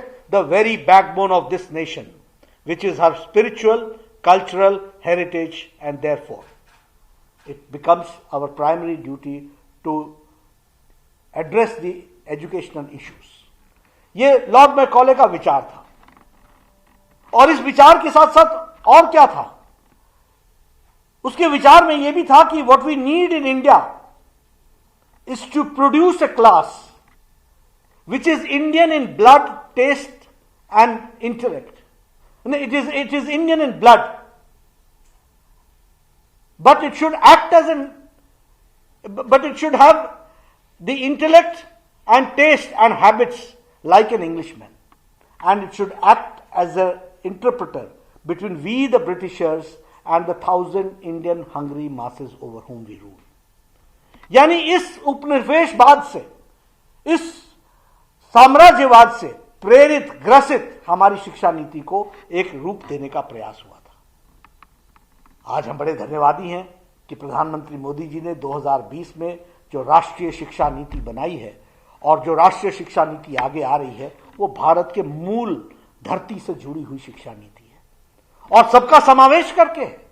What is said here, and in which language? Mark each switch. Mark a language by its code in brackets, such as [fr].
[en] the very backbone of this nation, which is her spiritual, cultural heritage, and therefore it becomes our primary duty to address the educational issues. [hi] ये Lord Macaulay का विचार था, और इस विचार के साथ साथ और क्या था? उसके विचार में यह भी था कि [en] What we need in India is to produce a class which is Indian in blood, taste and intellect, It is Indian in blood. But it should act as but it should have the intellect and taste and habits like an Englishman. And it should act as an interpreter between we the Britishers and the 1,000 Indian hungry masses over whom we rule. [hi] यानी इस उपनिवेशवाद से, इस साम्राज्यवाद से प्रेरित, ग्रसित हमारी शिक्षा नीति को एक रूप देने का प्रयास हुआ था। आज हम बड़े धन्यवादी हैं कि प्रधानमंत्री मोदी जी ने 2020 में जो राष्ट्रीय शिक्षा नीति बनाई है और जो राष्ट्रीय शिक्षा नीति आगे आ रही है, वो भारत के मूल धरती से जुड़ी हुई शिक्षा नीति है और सबका समावेश करके